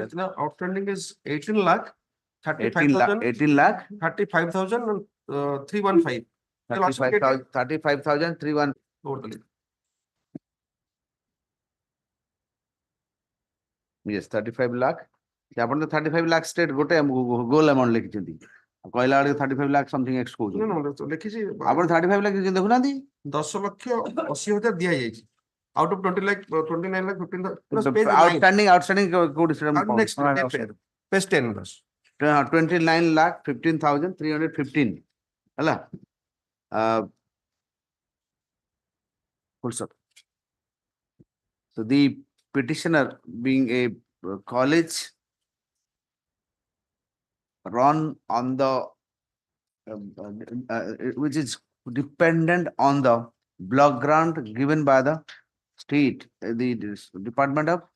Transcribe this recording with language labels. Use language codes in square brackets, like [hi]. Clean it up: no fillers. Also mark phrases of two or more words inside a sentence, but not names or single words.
[en] of now outstanding is 18 lakh, 18 lakh, 35,000, 18 lakh, 35,000 and 315. They'll also get it 35,000, 31. totally. Yes, 35 lakh. [or] ଆପଣ ତ 35 lakh state ଗୋଟେ [en] goal amount [or] ଲେଖିଛନ୍ତି କହିଲା ବେଳେ 35 lakh something X [en] No, [or] କହୁଛନ୍ତି no, ତ ଲେଖିଛି ଆପଣ 35 lakh କିଛି ଦେଖୁନାହାନ୍ତି 10,80,000 ଦିଆଯାଇଛି। [en] Out of 20 lakh, 29 lakh, 15 plus page 9. [or] outstanding କୋଉଠି ସେଟା ମୁଁ [en] And [or] ପାଉନି। [en] next page 10 plus. 29 lakh 15,315 ହେଲା full stop. So the petitioner being a college run on the which is dependent on the block grant given by the state, the Department of